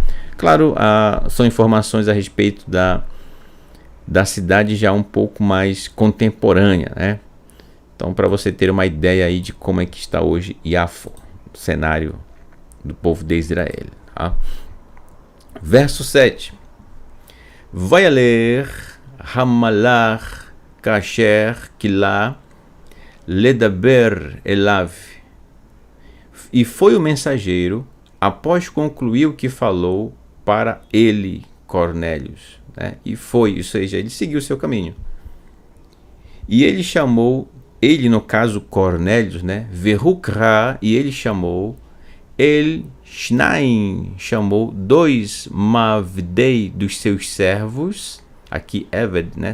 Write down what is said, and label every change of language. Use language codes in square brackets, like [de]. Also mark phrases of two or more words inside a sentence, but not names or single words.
[pt] Claro, são informações a respeito da cidade já um pouco mais contemporânea, né? Então, para você ter uma ideia aí de como é que está hoje Yafo, o cenário do povo de Israel, tá? Verso 7. Vai ler [he] הַמַּלְאָךְ אֲשֶׁר כִּלָּה לְדַבֵּר אֵלָיו. [pt] E foi o mensageiro, após concluir o que falou, para ele, Cornélios, né? E foi, ou seja, ele seguiu o seu caminho. E ele chamou, no caso Cornélios, né? Verukra, e ele chamou [he] אל שניים, [pt] chamou 2 Mavdei dos seus servos, aqui Eved, né?